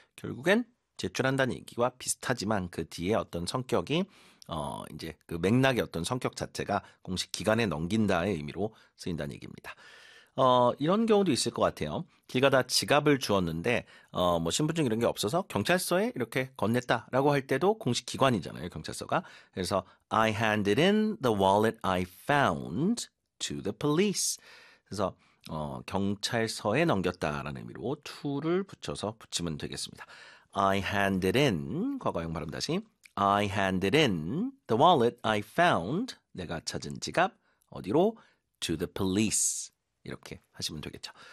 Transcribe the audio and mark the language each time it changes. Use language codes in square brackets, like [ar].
[ko] 결국엔 제출한다는 얘기와 비슷하지만 그 뒤에 어떤 성격이 이제 그 맥락의 어떤 성격 자체가 공식 기관에 넘긴다의 의미로 쓰인다는 얘기입니다. 이런 경우도 있을 것 같아요. 길 가다 지갑을 주었는데 뭐 신분증 이런 게 없어서 경찰서에 이렇게 건넸다라고 할 때도 공식 기관이잖아요, 경찰서가. 그래서 [en] I handed in the wallet I found to the police. [ko] 그래서 경찰서에 넘겼다라는 의미로 to를 붙여서 붙이면 되겠습니다. [en] I handed in, [ko] 과거형 발음 다시. [en] I handed in the wallet I found, [ko] 내가 찾은 지갑, 어디로? [en] To the police. [ko] 이렇게 하시면 되겠죠.